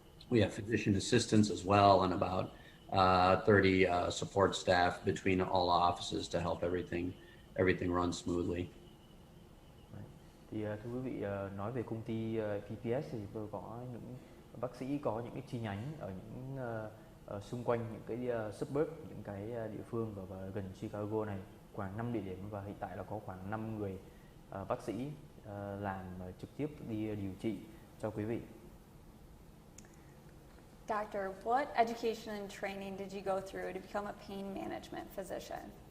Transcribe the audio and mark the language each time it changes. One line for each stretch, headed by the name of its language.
English: We have physician assistants as well, and about 30 support staff between all offices to help everything run smoothly.
Vietnamese: Thì thưa quý vị, nói về công ty PPS thì tôi có những bác sĩ có những cái chi nhánh ở những xung quanh những cái suburb, những cái địa phương và gần Chicago này, khoảng 5 địa điểm, và hiện tại là có khoảng 5 người bác sĩ làm trực tiếp đi điều trị cho quý vị.
English: Doctor, what education and training did you go through to become a pain management physician?